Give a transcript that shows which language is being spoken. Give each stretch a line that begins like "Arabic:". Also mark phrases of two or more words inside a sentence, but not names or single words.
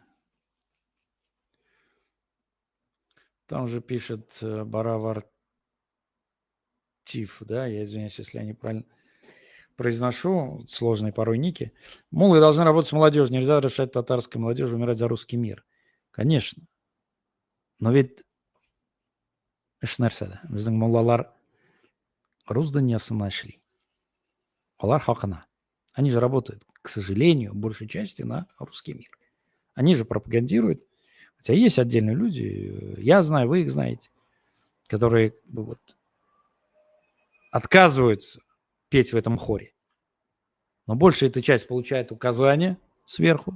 Russian: Там же пишет Баравар Тиф, да, я извиняюсь, если я неправильно произношу, сложные порой ники. Мулы должны работать с молодежью, нельзя решать татарской молодежи умирать за русский мир. Конечно. Но ведь
Tatar: ешнәрсә, безнең муллалар рус дөньясын нашли. Алар хакына.
Russian: Они же работают, к сожалению, большей части на русский мир. Они же пропагандируют. Хотя есть отдельные люди, я знаю, вы их знаете, которые вот отказываются петь в этом хоре. Но большая эта часть получает указания сверху.